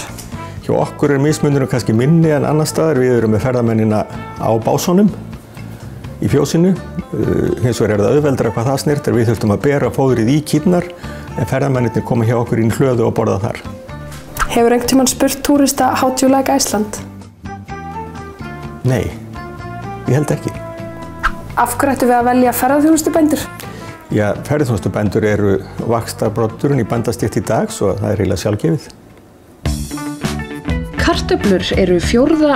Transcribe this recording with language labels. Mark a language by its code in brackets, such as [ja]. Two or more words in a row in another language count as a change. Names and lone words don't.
[is] Hjá okkur mismunurinn kannski minni en annars staðar. Við erum með ferðamennina á básonum í fjósinu. Hins vegar það auðveldara hvað það snertir. Við þurftum að bera fóðrið í kýrnar en ferðamennirnir koma hjá okkur inn hlöðu og borða þar. Hefur einhvern tímann spurt túrista [en] how do you like Iceland? [is] Nei, ég held ekki. Af hverju ættum við að velja ferðaþjónustubændur? Já, ferðaþjónustubændur eru vaxtarbroddurinn í bændastétt í dag, svo það eiginlega sjálfgefið. Kartöflur eru 4.